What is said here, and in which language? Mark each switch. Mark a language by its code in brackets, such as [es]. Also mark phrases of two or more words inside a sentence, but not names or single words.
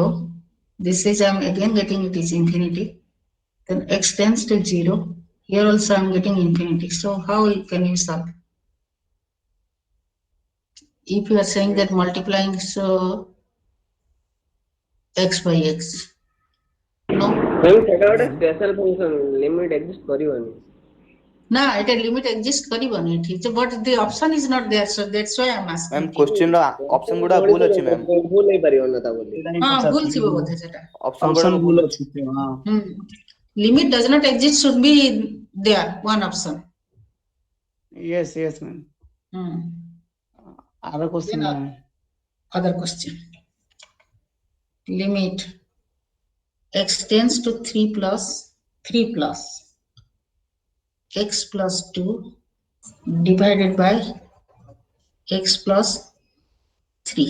[en] This is I am again getting it is infinity. Then x tends to 0. Here also I am getting infinity. So how can you solve? If you are saying that multiplying so x by x. No. [or] ସେଟା ଗୋଟେ [en] special function limit exist [or] କରିବନି ନା ଏଟା [en] limit exist [or] କରିବନି ଏଠି, [en] but the option is not there, so that's why I'm asking. [or] Ma'am, question ର option ଗୁଡା ଭୁଲ ଅଛି ma'am. ଭୁଲ ହେଇପାରିବ ନା ତା ବୋଲି ହଁ ଭୁଲ ଥିବ ବୋଧେ ସେଟା. Option ଗୁଡା ଅପସନ ଭୁଲ ଭୁଲ ଅଛି. ଅଛି ହଁ [en] Limit does not exist should be there, one option. yes yes ma'am other question Then other question. Limit x tends to 3 plus x plus 2 divided by x plus 3.